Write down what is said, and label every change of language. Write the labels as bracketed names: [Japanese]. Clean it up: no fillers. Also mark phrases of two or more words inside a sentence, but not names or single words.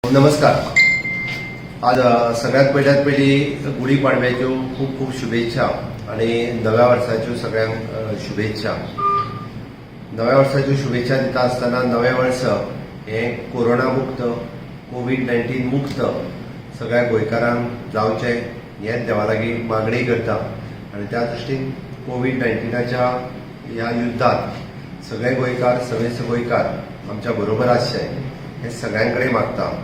[Konkani] नमस्कार. आज सगळ्यात पहिली गुढीपाडव्याच्यो खूप खूप शुभेच्छा आणि नव्या वर्साच्यो सगळ्यांक शुभेच्छा. नव्या वर्साच्यो शुभेच्छा दिता आसतना नवें वर्स हे कोरोना मुक्त कोविड-19 मुक्त सगळ्या गोंयकारांक जावचें हेच देवा लागीं मागणी करता आणि त्या दृश्टीन कोविड-19च्या ह्या युद्धात सगळे गोंयकार सगळे गोंयकार आमच्या बरोबर आसचे हे सगळ्यांकडे मागता.